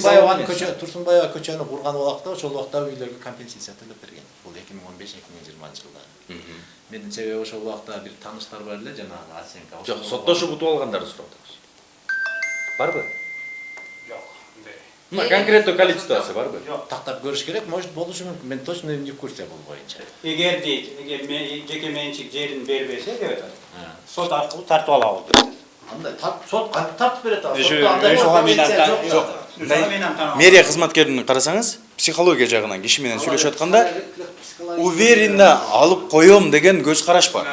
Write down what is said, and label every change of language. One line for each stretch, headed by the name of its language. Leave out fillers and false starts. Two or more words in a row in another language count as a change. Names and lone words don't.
Kyrgyz: Турсунбаева көчөнү курган убакта ошол убакта үйлөргө компенсация төлөп берген. Бул 2015-2020 жылдары. Менин себеби ошол убакта бир тааныштар бар эле, жанагы оценка. Жок, соттошуп утуп алгандарды сурап атабыз. Барбы? Жок, конкреттүү количествосы барбы? Тактап көрүш керек, может болушу мүмкүн.
Russian: Мен точно не в курсе
Kyrgyz: бул боюнча. Эгер жеке менчик жерин бербесе деп атат. Сот аркылуу тартып алабыз деп. Андай сот кантип тартып берет ал? Ошого мен Жок. Мэрия кызматкерин карасаңыз, психология жагынан киши менен сүйлөшүп атканда уверенно алып коем деген көз караш бар.